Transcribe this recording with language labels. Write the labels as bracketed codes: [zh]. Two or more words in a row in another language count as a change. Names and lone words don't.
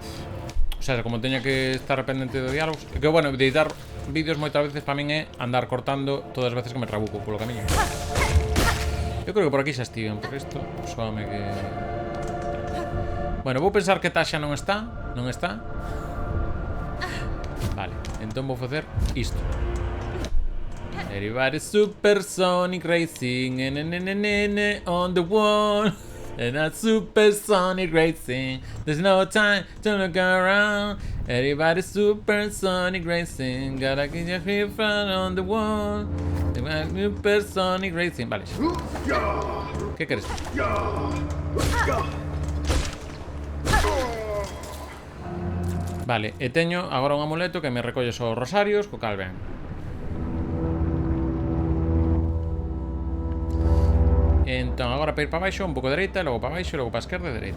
[es] O sea, [gl] como teña que estar pendente de diálogos... Que, bueno, editar vídeos moitas veces para min é andar cortando todas as veces que me trabuco polo camiño. Eu creo que por aquí xa estiven, porque isto soame que... Bueno, vou pensar que Tasha non está. Non está. Vale, entón vou facer isto. [en] Everybody supersonic racing on the wall. And a supersonic racing. There's no time to look around. Everybody supersonic racing. Gotta get your grip on the wall. Supersonic racing. [gl] Vale. ¿Qué queres? Vale, e teño agora un amuleto que me recolle os rosarios, co cal ben. Entón, agora para ir para baixo, un pouco dereita, logo para baixo, logo para a esquerda e dereita.